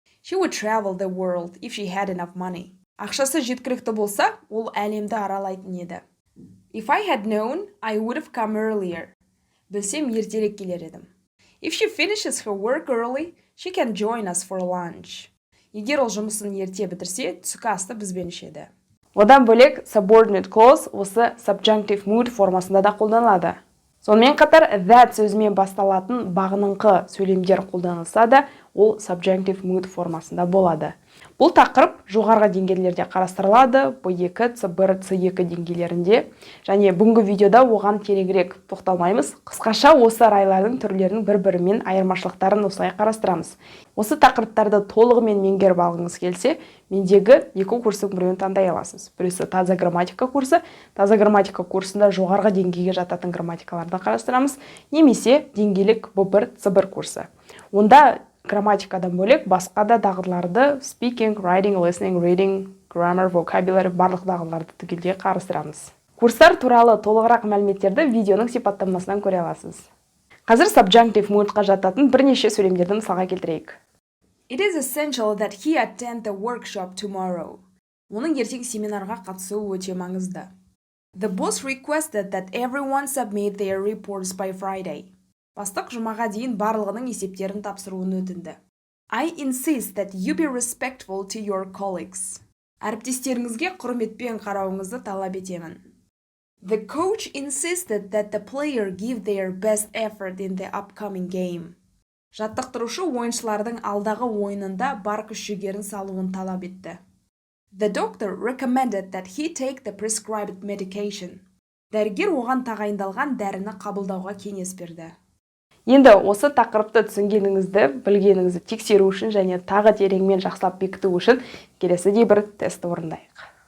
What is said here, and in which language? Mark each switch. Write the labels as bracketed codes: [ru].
[en] She would travel the world if she had enough money. [kk] Ақшасы жеткілікті болса, ол әлемді аралайтын еді. [en] If I had known, I would have come earlier. [kk] Білсем, ертерек келер едім. [en] If she finishes her work early, she can join us for lunch. [kk] Егер ол жұмысын ерте бітірсе, түскі асты бізбен ішеді. Одан бөлек subordinate clause осы subjunctive mood формасында да қолданылады. Сонымен қатар that сөзімен басталатын бағыныңқы сөйлемдер қолданылса да, ол subjunctive mood формасында болады. Бұл тақырып жоғарғы деңгейлерде қарастырылады, B2, C1, C2 деңгейлерінде, және бүгінгі видеода оған тереңірек тоқталмаймыз. Қысқаша осы райлардың түрлерінің бір-бірімен айырмашылықтарын осылай қарастырамыз. Осы тақырыптарды толығымен меңгеріп алғыңыз келсе, мендегі екі курстың біреуін таңдай аласыз. Біреусі таза грамматика курсы. Таза грамматика курсында жоғарғы деңгейге жататын грамматикаларды қарастырамыз, немесе деңгейлік B1, C1 курсы. Онда грамматикадан бөлек басқа да дағдыларды speaking, writing, listening, reading, grammar, vocabulary барлық дағдыларды түгелдей қарастырамыз. Курстар туралы толығырақ мәліметтерді видеоның сипаттамасынан көре аласыз. Қазір subjunctive moodқа жататын бірнеше сөйлемдерді мысалға келтірейік. [en] It is essential that he attend the workshop tomorrow. [kk] Оның ертең семинарға қатысуы өте маңызды. [en] The boss requested that everyone submit their reports by Friday. [kk] Бастық жұмаға дейін барлығының есептерін тапсыруын өтінді. [en] I insist that you be respectful to your colleagues. [kk] Әріптестеріңізге құрметпен қарауыңызды талап етемін. [en] The coach insisted that the player give their best effort in the upcoming game. [kk] Жаттықтырушы ойыншылардың алдағы ойынында бар күш-жігерін салуын талап етті. [en] The doctor recommended that he take the prescribed medication. [kk] Дәрігер оған тағайындалған дәріні қабылдауға кеңес берді. Енді осы тақырыпты түсінгеніңізді, білгеніңізді тексеру үшін және тағы тереңмен жақсылап бекіту үшін келесідей бір тестті орындайық.